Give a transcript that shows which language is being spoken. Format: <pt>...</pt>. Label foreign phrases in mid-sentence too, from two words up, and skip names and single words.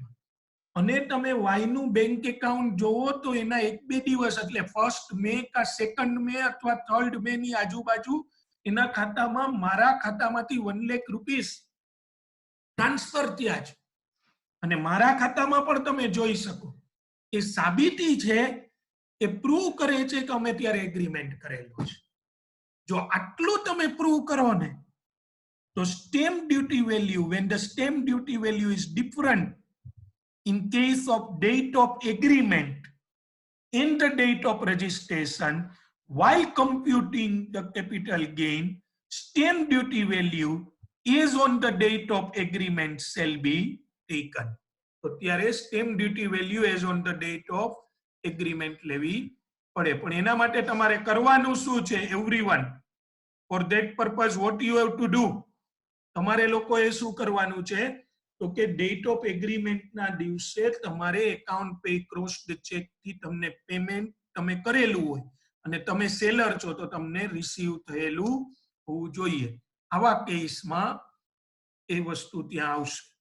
<gu>અને તમે વાય નું</gu> <en>bank account</en> <gu>જોવો તો એના 1-2 દિવસ એટલે 1 મે કા 2 મે અથવા 3 મે ની આજુબાજુ એના ખાતામાં મારા ખાતામાંથી 1 લાખ રૂપીસ ટ્રાન્સફર થયા છે. અને મારા ખાતામાં પણ તમે જોઈ શકો એ સાબિતી છે, એ પ્રૂવ કરે છે કે અમે ત્યારે એગ્રીમેન્ટ કરેલું છે. જો આટલું તમે પ્રૂવ કરો ને તો</gu> <en>stamp duty value, when the stamp duty value is different in case of date of agreement and the date of registration, while computing the capital gain, stamp duty value is on the date of agreement shall be taken.</en> <gu>તો ત્યારે</gu> <en>stamp duty value is on the date of agreement</en> <gu>લેવી પડે. પણ એના માટે તમારે કરવાનું શું છે everyone?</gu> <en>For that purpose what you have to do?</en> <gu>તમારે લોકોએ શું કરવાનું છે તો કે</gu> <en>date of agreement</en> <gu>ના દિવસે તમારે</gu> <en>account pay crossed cheque</en> <gu>થી તમને પેમેન્ટ તમે કરેલું હોય અને તમે સેલર છો તો તમને રિસીવ થયેલું હોવું જોઈએ. આવા કેસમાં એ વસ્તુ ત્યાં આવશે.</gu>